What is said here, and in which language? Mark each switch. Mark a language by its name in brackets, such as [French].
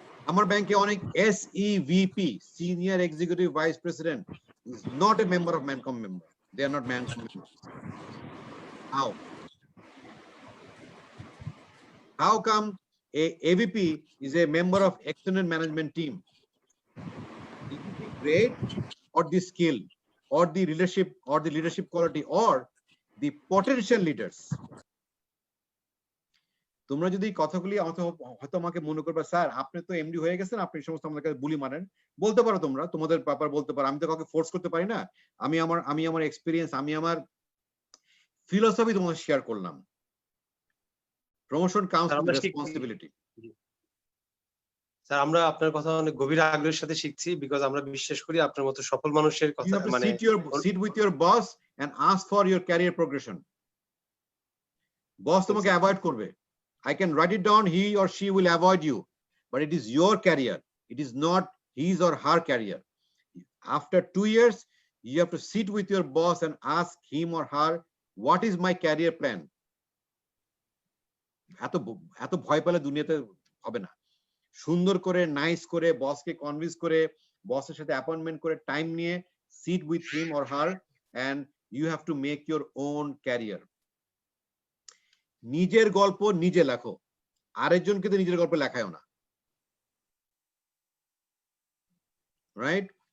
[Bangla] আমার ব্যাংকে অনেক [English] SEVP, senior executive vice president, is not a member of mancom member, they are not mancom members. How come a AVP is a member of external management team? Is it the grade or the skill or the leadership quality or the potential leaders? [Bangla] তোমরা যদি কথাগুলি হয়তো আমাকে মনে করবে sir আপনি তো MD হয়ে গেছেন, আপনি সমস্ত আমাদের বুলি মানেন, বলতে পারো তোমরা তোমাদের ব্যাপার বলতে পারো, আমি তো কাউকে ফোর্স করতে পারি না। আমি আমার এক্সপিরিয়েন্স, আমি আমার ফিলোসফি তোমাদের শেয়ার করলাম। [English] Promotion counts with responsibility. [Bangla] স্যার আমরা আপনার কথা অনেক গভীর আগ্রহের সাথে শিখছি, বিকজ আমরা বিশ্বাস করি আপনার মতো সফল মানুষের কথা মানে [English] sit with your boss and ask for your career progression. [Bangla] বস তোমাকে অ্যাভয়েড করবে, [English] I can write it down, he or she will avoid you, but it is your career, it is not his or her career. After 2 years you have to sit with your boss and ask him or her, what is my career plan? [Bangla] এত ভয় পেলে দুনিয়াতে হবে না। সুন্দর করে nice করে বসকে কনভিন্স করে বসের সাথে অ্যাপয়েন্টমেন্ট করে টাইম নিয়ে [English] sit with him or her and you have to make your own career. [Bangla] নিজের গল্প নিজে লেখো, আরেকজনকে তো নিজের গল্প লেখায়ও না, রাইট?